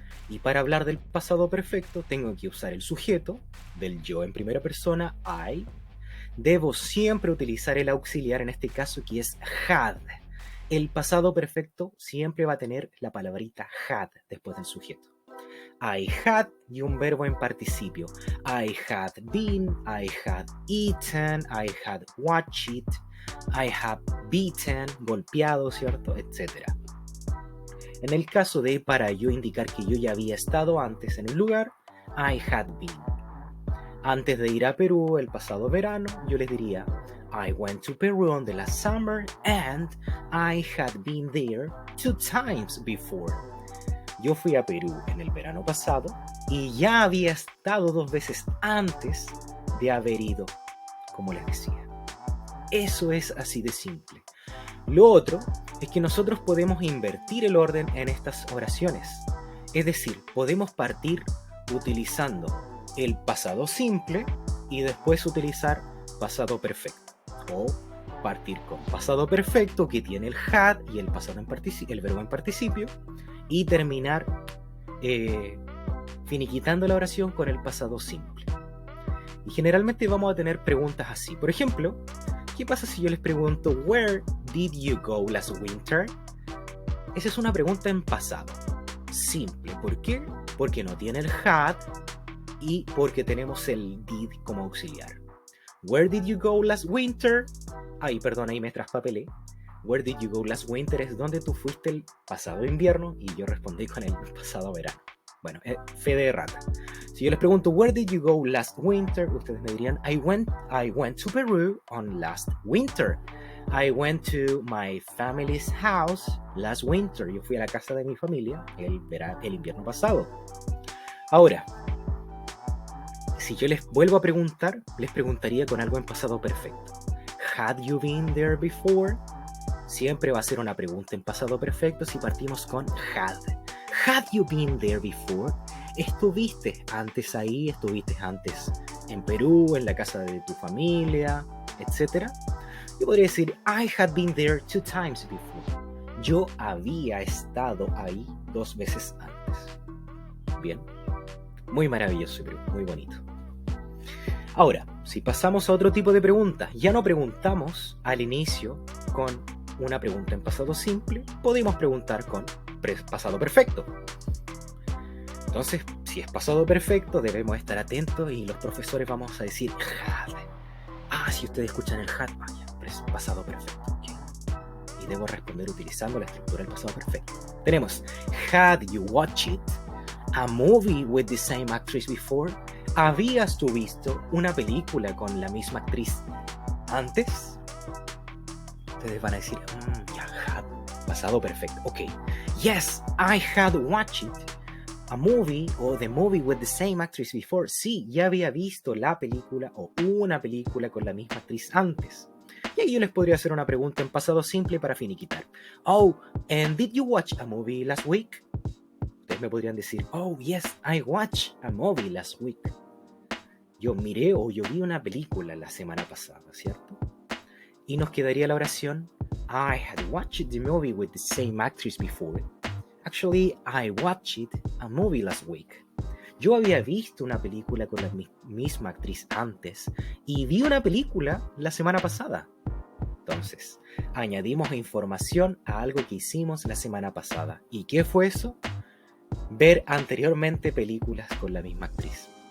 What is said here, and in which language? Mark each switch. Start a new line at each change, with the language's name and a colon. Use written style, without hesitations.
Spanish: Y para hablar del pasado perfecto tengo que usar el sujeto del yo en primera persona, I. Debo siempre utilizar el auxiliar, en este caso que es had. El pasado perfecto siempre va a tener la palabrita had después del sujeto. I had y un verbo en participio.
English: I had been, I had eaten, I had watched, I have beaten,
Spanish: golpeado, ¿cierto? Etcétera. En el caso de para yo indicar que yo ya había estado antes en el lugar,
English: I had been.
Spanish: Antes de ir a Perú el pasado verano, yo les diría
English: I went to Peru on the last summer and I had been there 2 times before.
Spanish: Yo fui a Perú en el verano pasado y ya había estado 2 veces antes de haber ido, como les decía. Eso es así de simple. Lo otro es que nosotros podemos invertir el orden en estas oraciones. Es decir, podemos partir utilizando el pasado simple y después utilizar pasado perfecto. O partir con pasado perfecto que tiene el had y el verbo en participio y terminar finiquitando la oración con el pasado simple. Y generalmente vamos a tener preguntas así. Por ejemplo, ¿qué pasa si yo les pregunto
English: Where did you go last winter?
Spanish: Esa es una pregunta en pasado simple. ¿Por qué? Porque no tiene el had y porque tenemos el did como auxiliar.
English: Where did you go last winter?
Spanish: Ahí me traspapelé.
English: Where did you go last winter
Spanish: es donde tú fuiste el pasado invierno y yo respondí con el pasado verano. Bueno, fe de rata. Si yo les pregunto
English: Where did you go last winter,
Spanish: ustedes me dirían
English: I went to Peru on last winter. I went to my family's house last winter.
Spanish: Yo fui a la casa de mi familia el invierno pasado. Ahora, si yo les vuelvo a preguntar, les preguntaría con algo en pasado perfecto.
English: Had you been there before?
Spanish: Siempre va a ser una pregunta en pasado perfecto si partimos con had.
English: Had you been there before?
Spanish: ¿Estuviste antes ahí? ¿Estuviste antes en Perú, en la casa de tu familia, etcétera? Yo podría decir,
English: I had been there 2 times before.
Spanish: Yo había estado ahí 2 veces antes. Bien, muy maravilloso, muy bonito. Ahora, si pasamos a otro tipo de preguntas, ya no preguntamos al inicio con una pregunta en pasado simple, podemos preguntar con pasado perfecto. Entonces, si es pasado perfecto, debemos estar atentos y los profesores vamos a decir had. Si ustedes escuchan el had, vaya, pasado perfecto. Okay. Y debo responder utilizando la estructura del pasado perfecto.
English: Tenemos, had you watched a movie with the same actress before?
Spanish: ¿Habías tú visto una película con la misma actriz antes? Ustedes van a decir, ya, had, pasado perfecto. Ok.
English: Yes, I had watched a movie or the movie with the same actress before.
Spanish: Sí, ya había visto la película o una película con la misma actriz antes. Y ahí yo les podría hacer una pregunta en pasado simple para finiquitar.
English: Oh, and did you watch a movie last week?
Spanish: Ustedes me podrían decir,
English: oh, yes, I watched a movie last week.
Spanish: Yo miré o yo vi una película la semana pasada, ¿cierto? Y nos quedaría la oración,
English: I had watched the movie with the same actress before. Actually, I watched a movie last week.
Spanish: Yo había visto una película con la misma actriz antes y vi una película la semana pasada. Entonces, añadimos información a algo que hicimos la semana pasada. ¿Y qué fue eso? Ver anteriormente películas con la misma actriz.